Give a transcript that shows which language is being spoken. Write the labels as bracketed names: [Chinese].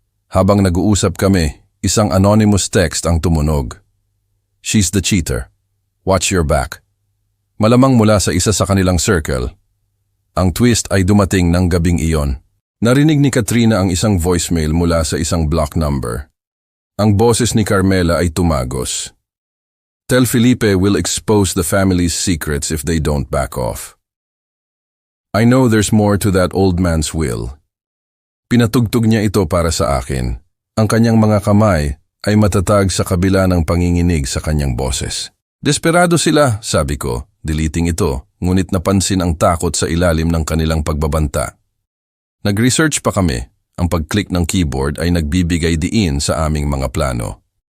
[Filipino] Habang nag-uusap kami, isang anonymous text ang tumunog. [English] She's the cheater. Watch your back. [Filipino] Malamang mula sa isa sa kanilang circle. Ang twist ay dumating ng gabing iyon. Narinig ni Katrina ang isang voicemail mula sa isang block number. Ang boses ni Carmela ay tumagos. [English] Tell Felipe we'll expose the family's secrets if they don't back off. I know there's more to that old man's will. [Filipino] Pinatugtog niya ito para sa akin. Ang kanyang mga kamay ay matatag sa kabila ng panginginig sa kanyang boses. Desperado sila, sabi ko, deleting ito, ngunit napansin ang takot sa ilalim ng kanilang pagbabanta. Nag-research pa kami, ang pag-click ng keyboard ay nagbibigay diin sa aming mga plano.